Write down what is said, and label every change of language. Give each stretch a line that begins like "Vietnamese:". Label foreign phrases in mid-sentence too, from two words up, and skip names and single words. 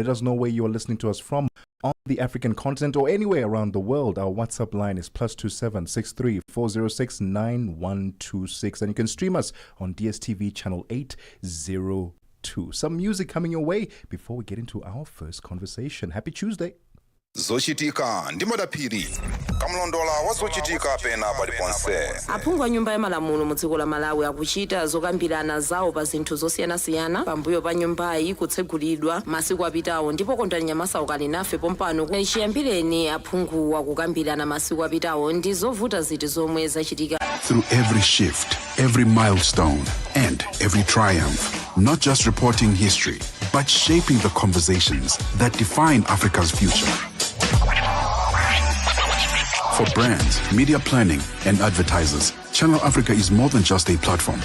English: Let us know where you are listening to us from on the African continent or anywhere around the world. Our WhatsApp line is +27 63 406 9126. And you can stream us on DSTV channel 802. Some music coming your way before we get into our first conversation. Happy Tuesday.
Nyanja: zochitika ndi madaphiri kamlondola wa zochitika pena paliponse. aphungu a nyumba ya malamulo mu dziko la Malawi akuchita zokambirana zawo pa zinthu zosiyanasiyana pambuyo pa nyumbayi kutsegulidwa masiku apitawo, ndipo kondani nyamasa ukali nafe pompano chiyambireni aphungu akukambirana masiku apitawo ndi zovuta ziti zomwe zachitika.
English: Through every shift, every milestone, and every triumph, not just reporting history, but shaping the conversations that define Africa's future. For brands, media planning, and advertisers, Channel Africa is more than just a platform.